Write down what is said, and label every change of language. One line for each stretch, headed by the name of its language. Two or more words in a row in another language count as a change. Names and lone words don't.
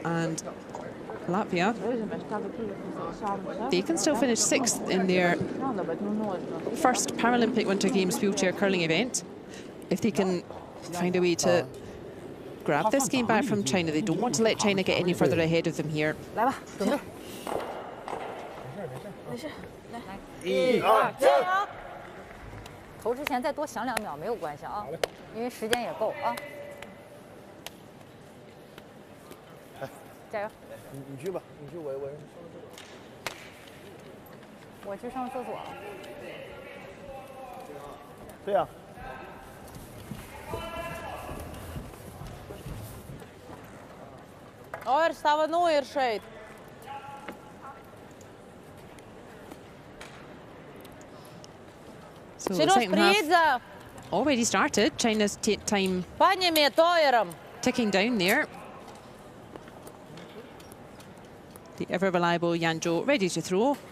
English: And Latvia, they can still finish 6th in their first Paralympic Winter Games wheelchair curling event. If they can find a way to grab this game back from China. They don't want to let China get any further ahead of them here.
Chinese: 来吧，准备。没事，来。1、2、3。投之前再多想2秒没有关系啊，因为时间也够啊。加油！你去吧，你去，我去上厕所了。对呀。
Latvian: Oir, stāva ir šeit.
English: So the second half already started. China's time ticking down there. The ever-reliable Yanzhou ready to throw.